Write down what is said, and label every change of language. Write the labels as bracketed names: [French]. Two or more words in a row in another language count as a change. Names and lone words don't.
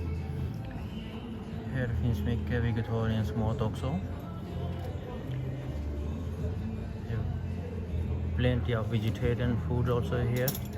[Swedish] Here finns mycket vegetarisk mat också. [English] Plenty of vegetarian food also here.